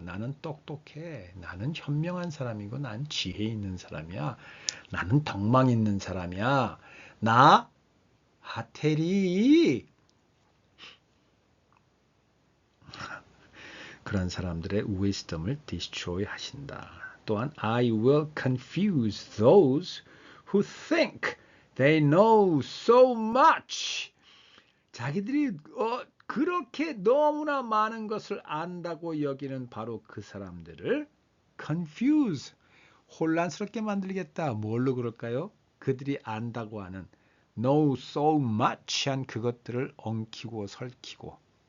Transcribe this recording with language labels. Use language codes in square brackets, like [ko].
[ko] 나는 똑똑해. 나는 현명한 사람이고, 난 지혜 있는 사람이야. 나는 덕망 있는 사람이야. 나 하태리. 그런 사람들의 wisdom을 destroy 하신다. 또한 [en] I will confuse those who think they know so much. [ko] 자기들이 그렇게 너무나 많은 것을 안다고 여기는 바로 그 사람들을 confuse, 혼란스럽게 만들겠다. 뭘로 그럴까요? 그들이 안다고 하는 [en] know so much [ko] 한 그것들을 엉키고 설키고.